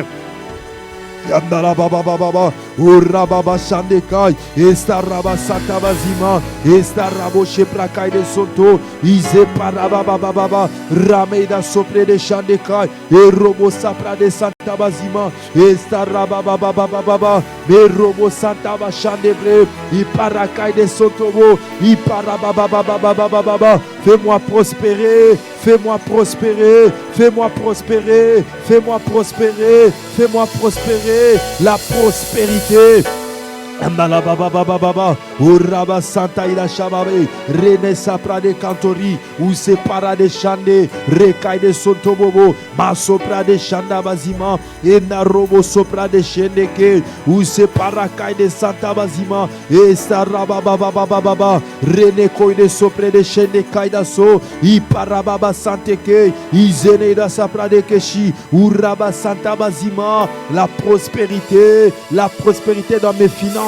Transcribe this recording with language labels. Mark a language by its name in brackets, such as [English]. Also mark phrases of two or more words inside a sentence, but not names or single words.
[French] Yandala baba, Urababa Shandekai, Estaraba Santa Bazima, Estarabo Sheprakai de Soto, Ize Parababa, Rameida Sopre de Shandekai, et Robo Sapra de Santa Bazima, Estaraba baba, et Robo Santa Bashandebre, Iparakai de Sotobo, Iparababa, fais-moi prospérer, fais-moi prospérer, fais-moi prospérer, fais-moi prospérer, fais-moi prospérer, la prospérité. Andala baba, Uraba Santa Ida Shababe, Rene Sapra de Cantori, ou Separa de Chande, Rekai de Sotobobo, Masopra de Chanda Bazima, et Narobo Sopra de Chendeke, ou Separa Kai de Santa Bazima, et Saraba baba, Rene Koi de Sopra de Chendekai da So, Iparababa Santeke, Izene da Sapra de Keshi, Uraba Santa Bazima, la prospérité dans mes finances.